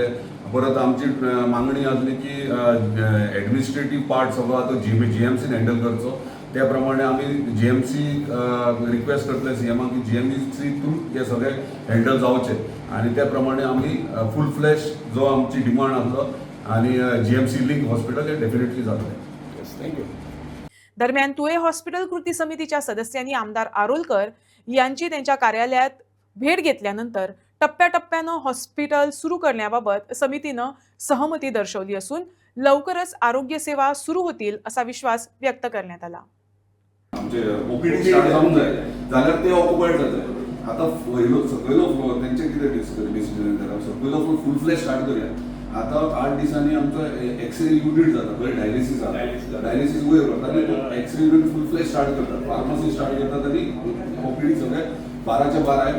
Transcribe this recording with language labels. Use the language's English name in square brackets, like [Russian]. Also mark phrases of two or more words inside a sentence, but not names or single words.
[Konkani] परत आमची मागणी आसली की [English] administrative part [Konkani] सगळो आतां जीएमसीन हँडल करचो। त्या प्रमाणे आमी जीएमसी रिक्वेस्ट करतले सीएमाक की जीएमसी थ्रू हे सगळे हँडल जावचे आनी त्या प्रमाणे आमी [English] full flash [Konkani] जो आमची डिमांड आसलो आणि जीएमसी [English] link hospital [Konkani] हे डेफिनेटली जातले। थँक्यू। [Marathi] दरम्यान तुळे हॉस्पिटल कृती समितीच्या सदस्यांनी आमदार आरोलकर यांची त्यांच्या कार्यालयात भेट घेतल्यानंतर टप्प्याटप्प्यानं हॉस्पिटल सुरू करण्याबाबत समितीनं सहमती दर्शवली असून लवकरच आरोग्य सेवा सुरू होतील असा विश्वास व्यक्त करण्यात आला। [Konkani] आमचे ओपीडी स्टार्ट जावंक जाय जाल्यार ते ऑक्युपायड जातले। आता सगळो फ्लोर तेंचे कितें डिसिजन करप, सगळो फ्लोर [English] full flash start [Konkani] करूया। आता 8 दिसांनी आमचो [English] X-ray unit [Konkani] जाता, थंय डायलिसीस जाता, डायलिसीस वयर करतात आनी [English] X-ray unit full flash start [Konkani] करतात, फार्मसी स्टार्ट करतात आनी ओपीडी सगळे 12च्या 12 आहे।